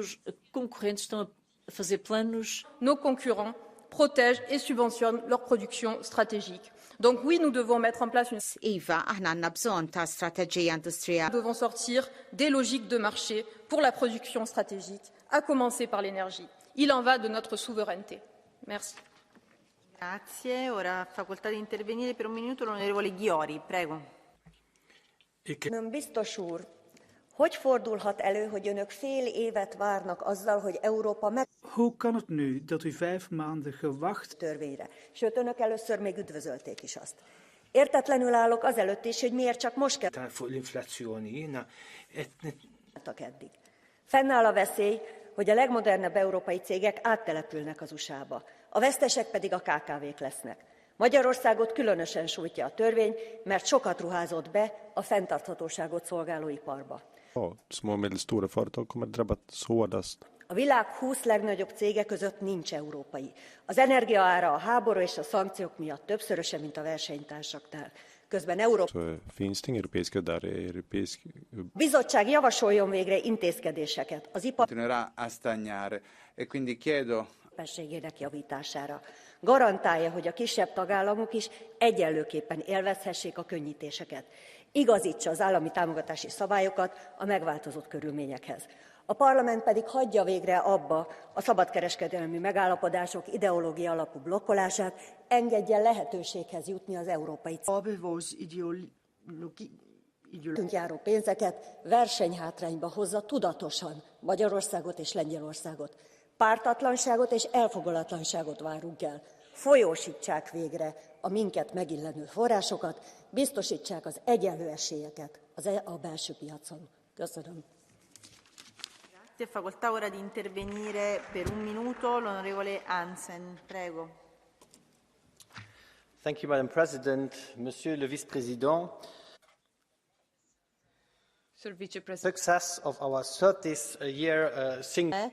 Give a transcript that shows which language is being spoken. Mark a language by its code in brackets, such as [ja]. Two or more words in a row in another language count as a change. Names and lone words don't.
[fr] Nos concurrents protègent et subventionnent leur production stratégique. Donc oui, nous devons mettre en place une... Nous devons sortir des logiques de marché pour la production stratégique, à commencer par l'énergie. Il en va de notre souveraineté. Merci. [it] Grazie. Ora ha facoltà di intervenire per un minuto l'onorevole Ghiori. Prego. [hu] Biztos úr, hogy fordulhat elő, hogy önök fél évet várnak azzal, hogy Európa meg... [nl] Hoe kan het nu dat u 5 maanden gewacht... [hu] Törvényre. Sőt, önök először még üdvözölték is azt. Értetlenül állok azelőtt is, hogy miért csak most kell... Eddig. Fennáll a veszély, hogy a legmodernebb európai cégek áttelepülnek az USA-ba. A vesztesek pedig a KKV-k lesznek. Magyarországot különösen sújtja a törvény, mert sokat ruházott be a fenntarthatóságot szolgáló iparba. [sv] Små och medelstora företag kommer drabbas hårdast. [hu] A világ 20 legnagyobb cége között nincs európai. Az energiaára a háború és a szankciók miatt többszöröse, mint a versenytársaknál. Közben Európa... [sv] Finns det europeiska där europeisk... [hu] Bizottság javasoljon végre intézkedéseket az ipar... [it] Continuerà a stagnare e quindi chiedo... [hu] javítására. Garantálja, hogy a kisebb tagállamok is egyenlőképpen élvezhessék a könnyítéseket. Igazítsa az állami támogatási szabályokat a megváltozott körülményekhez. A parlament pedig hagyja végre abba a szabadkereskedelmi megállapodások ideológia alapú blokkolását, engedjen lehetőséghez jutni az európai járó pénzeket, versenyhátrányba hozza tudatosan Magyarországot és Lengyelországot. Pártatlanságot és elfogadatlanságot várunk el. Folyósítsák végre a minket megillenő forrásokat, biztosítsák az egyenlő esélyeket a belső piacon. Köszönöm. [it] Grazie. Facoltà ora di intervenire per un minuto l'onorevole Hansen. Prego. [en] Thank you, Madam President. [fr] Monsieur le Vice-Président, [en] success of our 30th year single